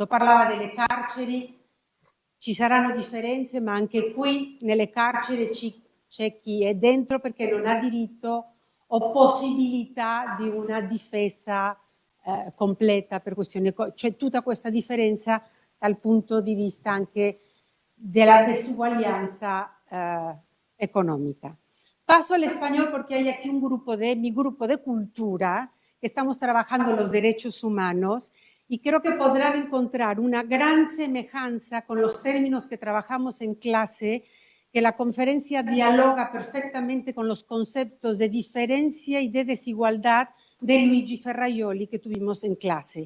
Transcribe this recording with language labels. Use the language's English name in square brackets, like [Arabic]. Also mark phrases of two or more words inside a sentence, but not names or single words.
[Italian] Parlava delle carceri, ci saranno differenze, ma anche qui nelle carceri c'è chi è dentro perché non ha diritto o possibilità di una difesa completa per questioni. C'è tutta questa differenza dal punto di vista anche della disuguaglianza económica. [Spanish] Paso al español porque hay aquí mi grupo de cultura, que estamos trabajando los derechos humanos y creo que podrán encontrar una gran semejanza con los términos que trabajamos en clase, que la conferencia dialoga perfectamente con los conceptos de diferencia y de desigualdad de Luigi Ferraioli que tuvimos en clase.